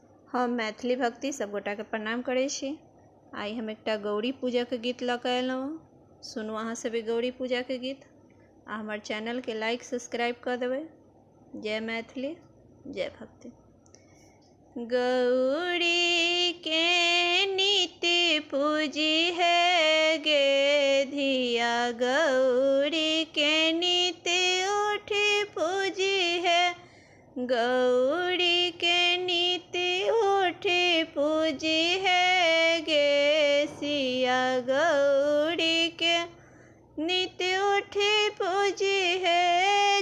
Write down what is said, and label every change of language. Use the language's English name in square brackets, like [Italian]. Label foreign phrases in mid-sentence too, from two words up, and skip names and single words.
[Maithili] हम मैथिली भक्ति सब गोटा के प्रणाम करे छी। आई हम एकटा गौरी पूजा के गीत लऽ कऽ एलहुँ। सुनू अहाँ सब गौरी पूजा के गीत आ हमर चैनल के [English] like subscribe [Maithili] कर देबै। जय मैथिली, जय भक्ति। गौरी के नित्य पूजी है गे धिया, गौरी के नित्य उठी पूजी है, गौरी के नित्य उठी पूजी है गे सिया, गौरी के नित्य उठी पूजी है।